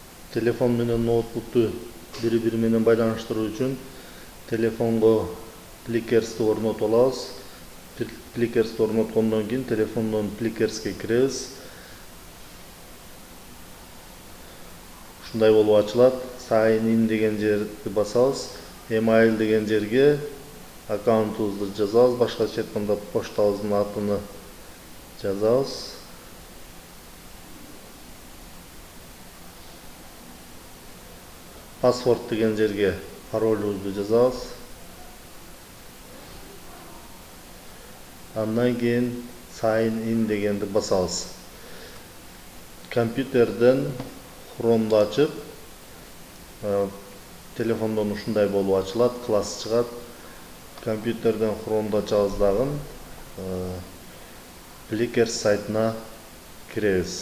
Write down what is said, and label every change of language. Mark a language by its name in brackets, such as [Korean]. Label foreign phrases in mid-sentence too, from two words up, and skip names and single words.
[Kyrgyz] Telefon менен ноутбукту бири-бири менен байланыштыруу үчүн телефонго Plickers орнотуп алабыз. Plickers орноткондон кийин телефондон Plickers'ке киребиз. Ушундай болуп ачылат. [English] Sign in [Kyrgyz] деген жерди басабыз. Email деген жерге аккаунтубузду жазабыз. Башкача айтканда поштабыздын атын жазабыз. Password деген жерге паролубузду жазабыз. Андан кийин [English] sign in [Kyrgyz] дегенди басабыз. Компьютерден Chrome'ду ачып, телефондон ушундай болуп ачылат, класс чыгат. Компьютерден Chrome'ду ачабыз дагы Plickers сайтына киребиз.